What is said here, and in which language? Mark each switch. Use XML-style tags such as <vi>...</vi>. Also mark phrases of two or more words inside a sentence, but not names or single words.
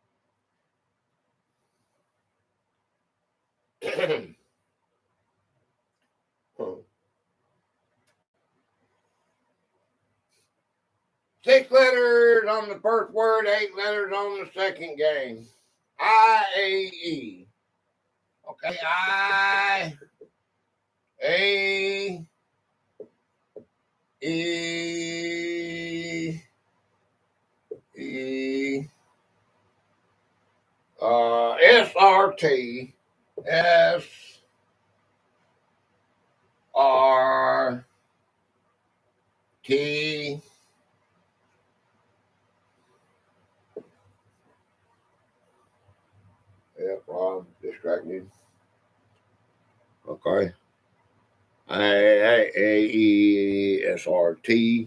<en>6 letters on the first word, 8 letters on the second game. I-A-E. Okay, I-A-E. E. S-R-T. S-R-T. Yeah, I'm distracted. Okay. A-E-S-R-T.</en>